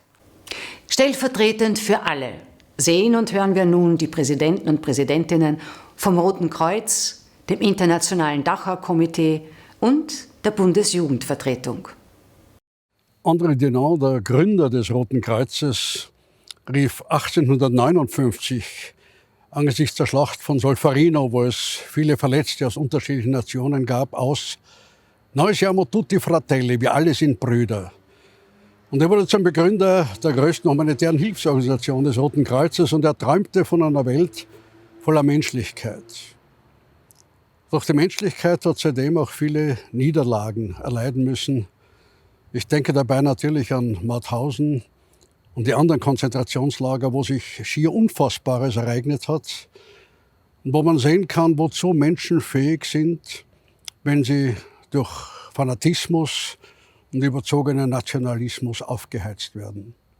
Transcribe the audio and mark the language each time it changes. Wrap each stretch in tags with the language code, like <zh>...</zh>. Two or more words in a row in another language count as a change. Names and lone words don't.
<de>Stellvertretend für alle sehen und hören wir nun die Präsidenten und Präsidentinnen vom Roten Kreuz, dem Internationalen Dachau Komitee und der Bundesjugendvertretung. André Dunant, der Gründer des Roten Kreuzes, rief 1859 angesichts der Schlacht von Solferino, wo es viele Verletzte aus unterschiedlichen Nationen gab, aus:</de> <it>Noi siamo tutti fratelli,</it> <de>wir alle sind Brüder. Und er wurde zum Begründer der größten humanitären Hilfsorganisation des Roten Kreuzes und er träumte von einer Welt voller Menschlichkeit. Doch die Menschlichkeit hat seitdem auch viele Niederlagen erleiden müssen. Ich denke dabei natürlich an Mauthausen und die anderen Konzentrationslager, wo sich schier Unfassbares ereignet hat und wo man sehen kann, wozu Menschen fähig sind, wenn sie durch Fanatismus und überzogenen Nationalismus aufgeheizt werden.</de>